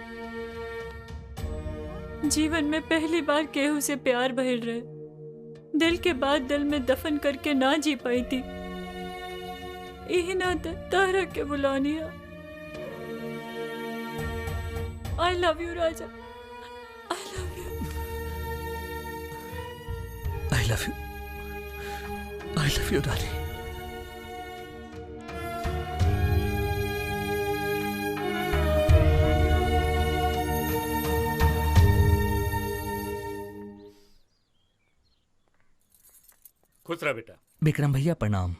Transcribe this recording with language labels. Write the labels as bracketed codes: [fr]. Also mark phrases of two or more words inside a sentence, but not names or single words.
[bho] जीवन में पहली बार केहू से प्यार भइल रहे, दिल के बाद दिल में दफन करके ना जी पाई थी। यही ना तारा के बुलानी है। [en] I love you राजा, I love you, I love you, I love you रानी। [bho] खुश रहा बेटा। विक्रम भैया प्रणाम।